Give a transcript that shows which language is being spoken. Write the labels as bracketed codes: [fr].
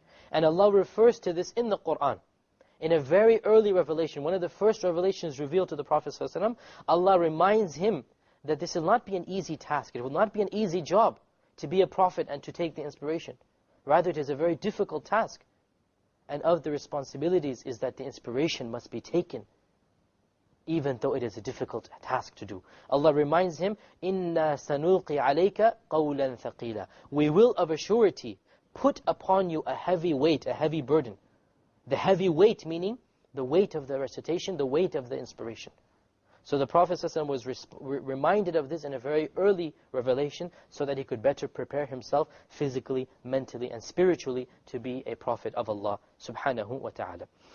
[en] And Allah refers to this in the Qur'an. In a very early revelation, one of the first revelations revealed to the Prophet ﷺ, Allah reminds him that this will not be an easy task. It will not be an easy job to be a prophet and to take the inspiration. Rather, it is a very difficult task. And of the responsibilities is that the inspiration must be taken, even though it is a difficult task to do. Allah reminds him, [ar] إِنَّا سَنُلْقِي عَلَيْكَ قَوْلًا ثَقِيلًا. [en] We will of a surety put upon you a heavy weight, a heavy burden. The heavy weight meaning the weight of the recitation, the weight of the inspiration. So the Prophet ﷺ was reminded of this in a very early revelation so that he could better prepare himself physically, mentally, and spiritually to be a prophet of Allah subhanahu wa ta'ala.